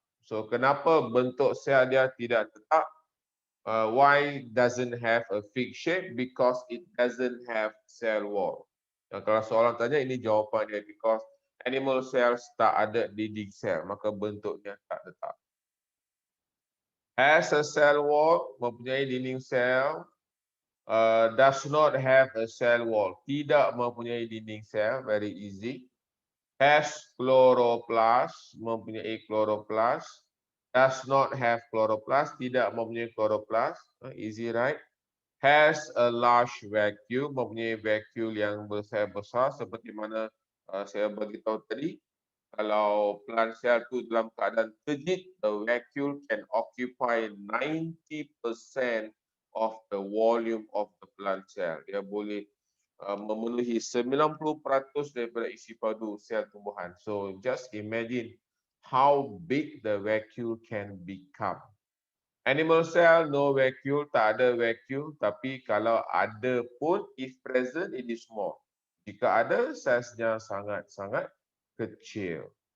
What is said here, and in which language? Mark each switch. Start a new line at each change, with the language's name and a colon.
Malay: So kenapa bentuk sel dia tidak tetap?
English: Why doesn't have a fixed shape? Because it doesn't have cell wall.
Malay: Kalau soalan tanya, ini jawapan dia, because animal cells tak ada dinding sel, maka bentuknya tak tetap.
English: Has a cell wall,
Malay: mempunyai dinding sel.
English: Does not have a cell wall,
Malay: tidak mempunyai dinding sel,
English: very easy. Has chloroplast,
Malay: mempunyai
English: chloroplast. Does not have chloroplast,
Malay: tidak mempunyai
English: chloroplast, easy right? Has a large vacuole,
Malay: mempunyai vacuole yang besar seperti mana saya beritahu tadi. Kalau plant cell tu dalam keadaan turgid,
English: the vacuole can occupy 90% of the volume of the plant cell.
Malay: Dia boleh memenuhi 90% daripada isi padu sel tumbuhan.
English: So just imagine how big the vacuole can become. Animal cell, no vacuole,
Malay: tak ada vacuole. Tapi kalau ada pun,
English: if present, it is small.
Malay: Jika ada, saiznya sangat-sangat kecil.